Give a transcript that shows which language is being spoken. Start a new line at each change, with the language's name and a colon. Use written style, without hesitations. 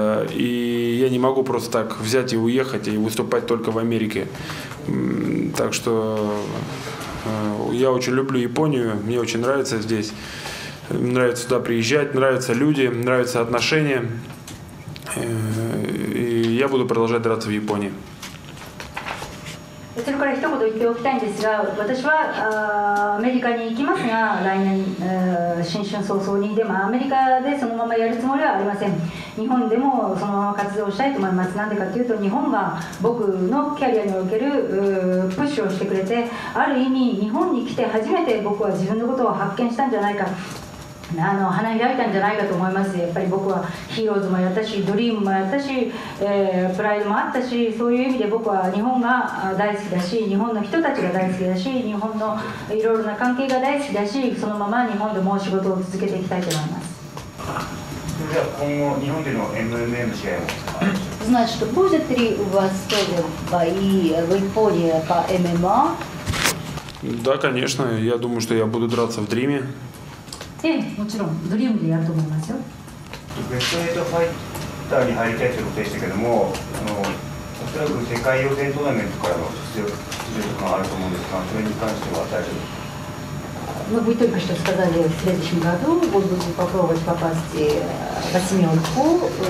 Russian: И я не могу просто так взять и уехать и выступать только в Америке. Так что я очень люблю Японию, мне очень нравится здесь. Нравится сюда приезжать, нравятся люди, нравятся отношения. И я буду продолжать драться в Японии.
Japanese: それから一言言っておきたいんですが、私はアメリカに行きますが、来年、新春早々にでもアメリカでそのままやるつもりはありません。日本でもそのまま活動したいと思います。なんでかというと、日本が僕のキャリアにおけるプッシュをしてくれて、ある意味日本に来て初めて僕は自分のことを発見したんじゃないか、花開いたんじゃないかと思います。やっぱり僕はヒーローズもやったし、ドリームもやったし、プライドもあったし、そういう意味で僕は日本が大好きだし、日本の人たちが大好きだし、日本のいろいろな関係が大好きだし、そのまま日本でも仕事を続けていきたいと思います。それでは今後日本での MMA の試合も
Russian: Значит, будет ли у вас тоже бои в Японии по ММА? Да, конечно. Я думаю, что я буду драться в Дриме.
Japanese: もちろんドリームでやると思いますよ。ベスト8ファイターに入りたいということでしたけども、おそらく世界予選トーナメントからの出場とかがあると思うんですが、それに関しては大丈夫ですか？
Russian: Вы только что сказали, в следующем году вы будете попробовать попасть в восьмерку.